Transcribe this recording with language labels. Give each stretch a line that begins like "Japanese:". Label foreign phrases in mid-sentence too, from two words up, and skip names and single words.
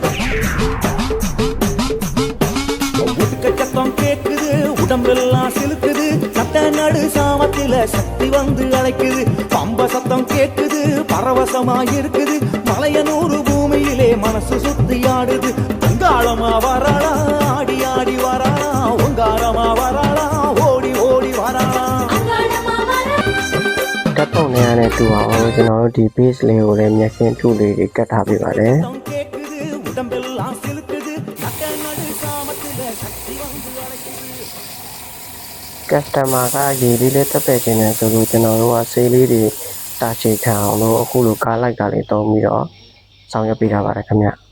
Tamil: சத்தம் கேக்குது உடம்பெல்லாம் சிலுக்குது நட்ட நடு சாமத்துல சக்தி வந்து அழைக்குது பம்பை சத்தம் கேக்குது பரவசமா இருக்குது மலையனூறு பூமியிலே மனசு சுத்தி ஆடுது உங்காளமா வராளா ஆடி ஆடி வராளா உங்காரமா வராளா ஓடி ஓடி வராளா
Burmese: တပ်ပုံနေရတဲ့တူအောင်ကျွန်တော်တို့ဒီ base လေးကိုလည်းမျက်စိထုလေးတွေကတ်ထားပေးပါတယ် customer ကရေလေးလေးတက်ပယ်ခြင်းနဲ့ဆိုလို့ကျွန်တော်တို့ကဆေးလေးတွေတာချေခံအောင်လို့အခုလိုကားလိုက်တာလေးတုံးပြီးတော့ဆောင်ရွက်ပေးထားပါတယ်ခင်ဗျ